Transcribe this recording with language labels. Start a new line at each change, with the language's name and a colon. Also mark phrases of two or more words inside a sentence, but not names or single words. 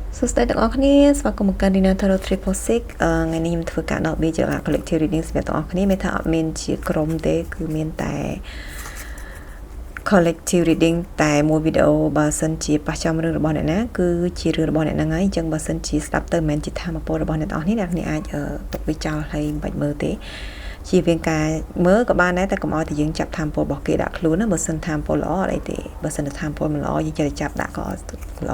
Khmer: សួស្តីទាំងអស់គ្នាស្វាគមន៍មកកាន់ Dinner Tarot 346 ថ្ងៃនេះខ្ញុំធ្វើការដក B ជា
English: collective reading
Khmer: សម្រាប់ទាំងអស់គ្នាមានថាអត់មានជាក្រុមទេគឺមានតែ
English: collective reading
Khmer: តែមួយវីដេអូបើសិនជាប៉ះចំរឿងរបស់អ្នកណាគឺជារឿងរបស់អ្នកហ្នឹងហើយអញ្ចឹងបើសិនជាស្ដាប់ទៅមិនមែនជាធម៌ពល របស់អ្នកទាំងអស់គ្នាអ្នកគ្នាអាចទុកវាចោលហើយមិនបាច់មើលទេជាវាការមើលក៏បានដែរតែកុំឲ្យតែយើងចាប់ធម៌ពលរបស់គេដាក់ខ្លួនណាបើសិនធម៌ពលល្អអត់អីទេបើសិនតែធម៌ពលមិនល្អយើងចេះតែចាប់ដាក់ក៏ល្អ